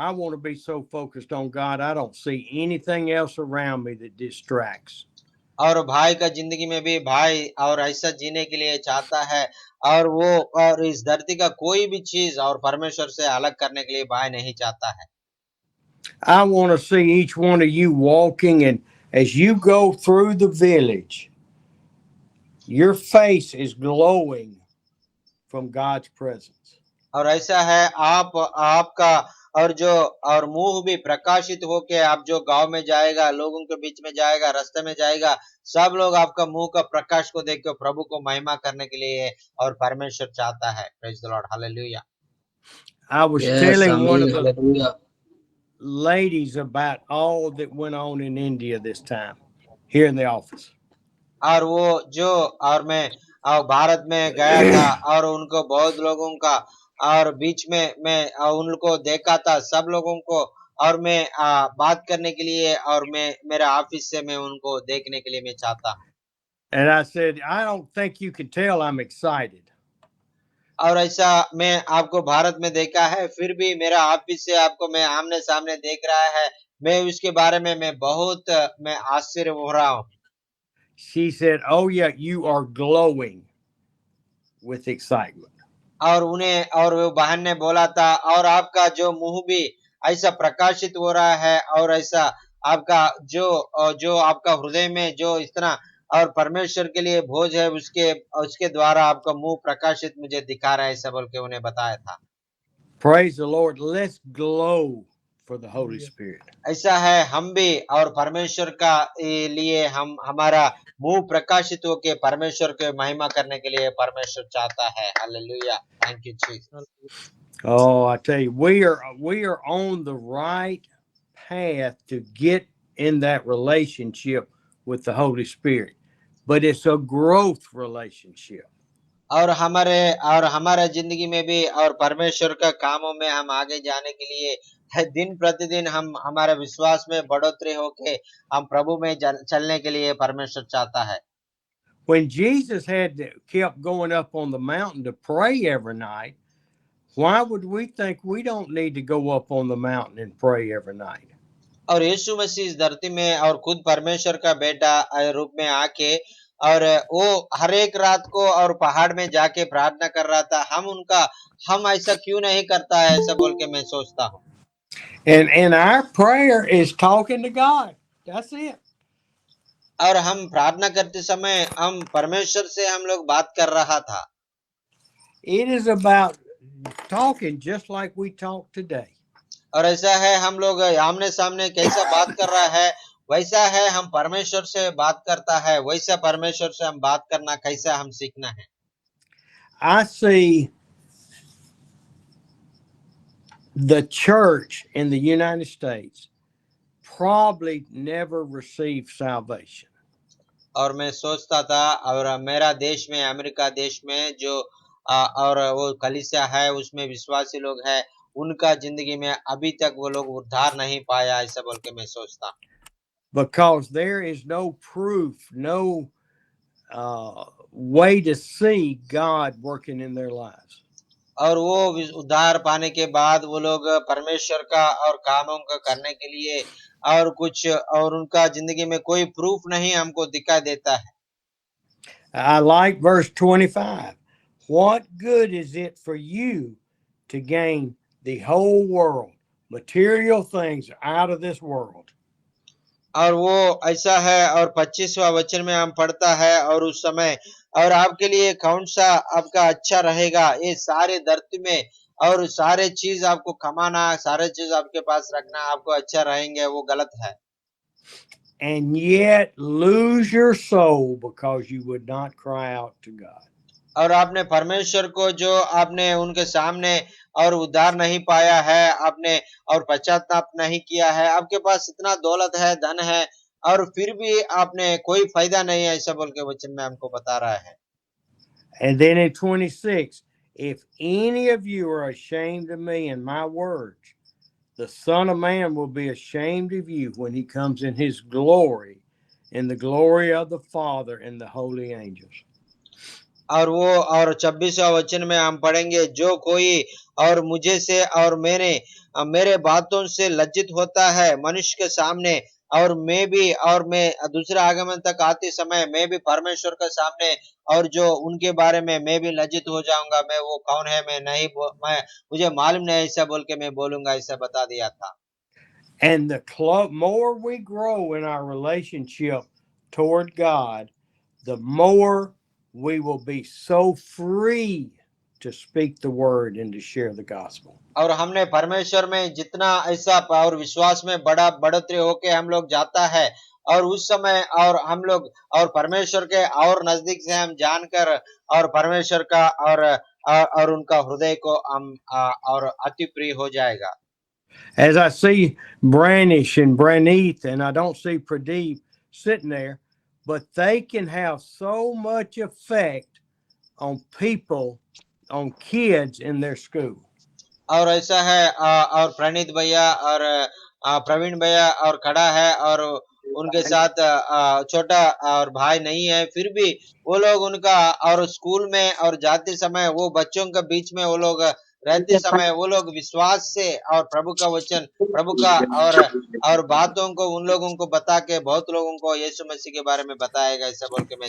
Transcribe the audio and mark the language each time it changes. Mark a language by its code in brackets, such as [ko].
[en] I want to be so focused on God, I don't see anything else around me that distracts. [hi] और भाई का जिंदगी में भी भाई और ऐसा जीने के लिए चाहता है और वो और इस धरती का कोई भी चीज और परमेश्वर से अलग करने के लिए भाई नहीं चाहता है। [en] I want to see each one of you walking, and as you go through the village, your face is glowing from God's presence. [hi] और ऐसा है आपका और जो और मुंह भी प्रकाशित होके आप जो गांव में जाएगा, लोगों के बीच में जाएगा, रास्ते में जाएगा, सब लोग आपका मुंह का प्रकाश को देख के प्रभु को महिमा करने के लिए और परमेश्वर चाहता है। [en] Praise the Lord, hallelujah. I was Yes, telling one of Amen. the Hallelujah. ladies about all that went on in India this time here in the office. [hi] और वो जो और मैं भारत में गया था और उनको बहुत लोगों का और बीच में मैं उनको देखा था, सब लोगों को, और मैं बात करने के लिए और मैं मेरा ऑफिस से मैं उनको देखने के लिए मैं चाहता हूँ। [en] And I said, I don't think you can tell I'm excited. [hi] और ऐसा मैं आपको भारत में देखा है, फिर भी मेरा ऑफिस से आपको मैं आमने सामने देख रहा है, मैं उसके बारे में मैं बहुत मैं आश्चर्य हो रहा हूँ। [en] she said, "Oh yeah, you are glowing with excitement." [hi] और वो बहन ने बोला था, और आपका जो मुंह भी ऐसा प्रकाशित हो रहा है, और ऐसा आपका जो आपका हृदय में जो इतना और परमेश्वर के लिए भोज है, उसके उसके द्वारा आपका मुंह प्रकाशित मुझे दिखा रहा है, ऐसा बोल के उन्हें बताया था। [en] Praise the Lord. Let's glow for the Holy Spirit. [hi] ऐसा है, हम भी और परमेश्वर का लिए हम हमारा मुंह प्रकाशित होके परमेश्वर के महिमा करने के लिए परमेश्वर चाहता है। [en] Hallelujah, thank you Jesus. Oh, I tell you, we are on the right path to get in that relationship with the Holy Spirit, but it's a growth relationship. [hi] और हमारे जिंदगी में भी और परमेश्वर का कामों में हम आगे जाने के लिए दिन प्रतिदिन हम हमारे विश्वास में बढ़ोतरी होके हम प्रभु में चलने के लिए परमेश्वर चाहता है। [en] When Jesus kept going up on the mountain to pray every night, why would we think we don't need to go up on the mountain and pray every night? [hi] और यीशु मसीह इस धरती में और खुद परमेश्वर का बेटा रूप में आके और वो हर एक रात को और पहाड़ में जाके प्रार्थना कर रहा था, हम ऐसा क्यों नहीं करता है, ऐसा बोल के मैं सोचता हूँ। [en] And our prayer is talking to God. That's it. [hi] और हम प्रार्थना करते समय हम परमेश्वर से हम लोग बात कर रहा था। [en] It is about talking just like we talk today. [hi] और ऐसा है, हम लोग आमने सामने कैसा बात कर रहा है, वैसा है हम परमेश्वर से बात करता है, वैसा परमेश्वर से हम बात करना कैसा हम सीखना है। [en] I see the church in the United States probably never received salvation. [hi] और मैं सोचता था, और मेरा देश में, अमेरिका देश में जो और वो कलीसिया है उसमें विश्वासी लोग हैं, उनका जिंदगी में अभी तक वो लोग उद्धार नहीं पाया, ऐसा बोल के मैं सोचता। [en] Because there is no proof, no way to see God working in their lives. [hi] और वो उद्धार पाने के बाद वो लोग परमेश्वर का और कामों का करने के लिए और कुछ और उनका जिंदगी में कोई प्रूफ नहीं हमको दिखाई देता है। [en] I like verse 25. What good is it for you to gain the whole world, material things out of this world? [hi] और वो ऐसा है, और 25वां वचन में हम पढ़ता है, और उस समय और आपके लिए कौन सा आपका अच्छा रहेगा, ये सारे धरती में और सारे चीज आपको कमाना, सारे चीज आपके पास रखना आपको अच्छा रहेंगे, वो गलत है। [en] And yet lose your soul because you would not cry out to God. [hi] और आपने परमेश्वर को जो आपने उनके सामने और उद्धार नहीं पाया है, आपने और पश्चाताप नहीं किया है, आपके पास इतना दौलत है, धन है, और फिर भी आपने कोई फायदा नहीं है, ऐसा बोल के वचन में हमको बता रहा है। [en] And then in 26, if any of you are ashamed of me and my words, the Son of Man will be ashamed of you when he comes in his glory, in the glory of the Father and the holy angels. [hi] और वो और 26वां वचन में हम पढ़ेंगे, जो कोई और मुझे से और मेरे बातों से लज्जित होता है मनुष्य के सामने, और मैं दूसरे आगमन तक आते समय मैं भी परमेश्वर के सामने और जो उनके बारे में मैं भी लज्जित हो जाऊंगा, मैं वो कौन है, मैं मुझे मालूम नहीं, ऐसा बोल के मैं बोलूंगा, ऐसा बता दिया था। [en] And the more we grow in our relationship toward God, the more we will be so free to speak the word and to share the gospel. [hi] और हमने परमेश्वर में जितना ऐसा और विश्वास में बढ़ोतरी होके हम लोग जाता है, और उस समय और हम लोग और परमेश्वर के और नजदीक से हम जानकर और परमेश्वर का और उनका हृदय को हम और अति प्रिय हो जाएगा। [en] As I see Branish and Branith, and I don't see Pradeep sitting there, but they can have so much effect on people, on kids in their school. [hi] और ऐसा है, और प्रणीत भैया और प्रवीण भैया और खड़ा है, और उनके साथ छोटा और भाई नहीं है, फिर भी वो लोग उनका और स्कूल में और जाते समय वो बच्चों के बीच में वो लोग रहते समय वो लोग विश्वास से और प्रभु का वचन, प्रभु का और बातों को उन लोगों को बता के बहुत लोगों को यीशु मसीह के बारे में बताएगा, ऐसा बोल के मैं